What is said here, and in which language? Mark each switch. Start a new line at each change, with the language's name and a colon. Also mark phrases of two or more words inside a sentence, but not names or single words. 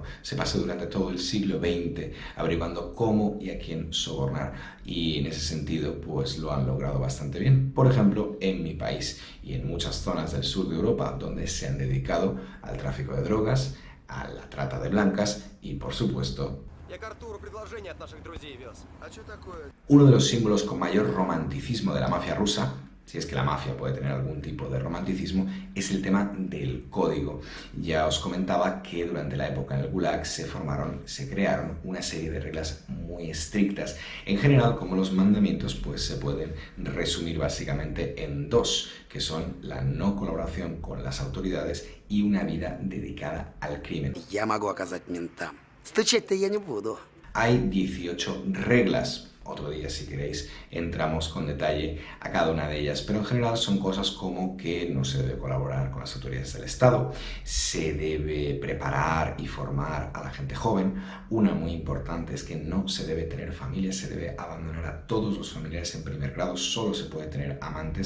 Spanish: Se pasa durante todo el siglo XX averiguando cómo y a quién sobornar, y en ese sentido pues lo han logrado bastante bien. Por ejemplo, en mi país y en muchas zonas del sur de Europa, donde se han dedicado al tráfico de drogas, a la trata de blancas y, por supuesto,
Russian: Я к Артуру предложение от наших друзей вез. А что такое?
Spanish: uno de los símbolos con mayor romanticismo de la mafia rusa, si es que la mafia puede tener algún tipo de romanticismo, es el tema del código. Ya os comentaba que durante la época en el Gulag se crearon una serie de reglas muy estrictas. En general, como los mandamientos, pues se pueden resumir básicamente en dos, que son la no colaboración con las autoridades y una vida dedicada al crimen.
Russian: Я могу оказать ментам. Стучать-то я не буду.
Spanish: Hay 18 reglas. Otro día, si queréis, entramos con detalle a cada una de ellas, pero en general son cosas como que no se debe colaborar con las autoridades del Estado, se debe preparar y formar a la gente joven. Una muy importante es que no se debe tener familia, se debe abandonar a todos los familiares en primer grado, solo se puede tener amantes.